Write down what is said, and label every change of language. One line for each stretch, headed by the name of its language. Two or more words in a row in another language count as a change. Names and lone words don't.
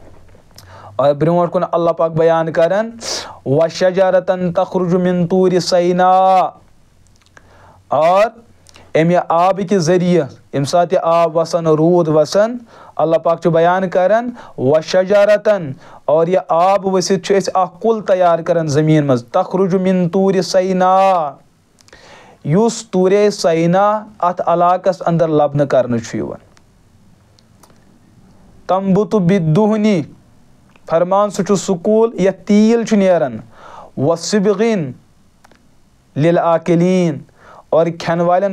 Kashmiri: اور برونٛٹھ کُن اللہ پاک بیان کران وشجرة
Arabic: تخرج من طور سینا
Kashmiri: اور امہِ آبٕکہِ ذٔریعہٕ ییٚمہِ ساتہٕ یہِ آب وسان روٗد وسان اللہ پاک چھُ بیان کران وشجرة اور یہِ آب ؤسِتھ چھِ أسۍ اکھ کُل تیار کران زمیٖن منٛز
Arabic: تخرج من طور سینا
Kashmiri: یُس طورے سینا اتھ علاقس اندر لبنہٕ کرنہٕ چھُ یِوان
Arabic: تنبت بالدہنِ
Kashmiri: فرمان سُہ چھُ سُہ کُل یتھ تیٖل چھُ نیران
Arabic: وصبغ للآکلین
Kashmiri: اور کھٮ۪نہٕ والٮ۪ن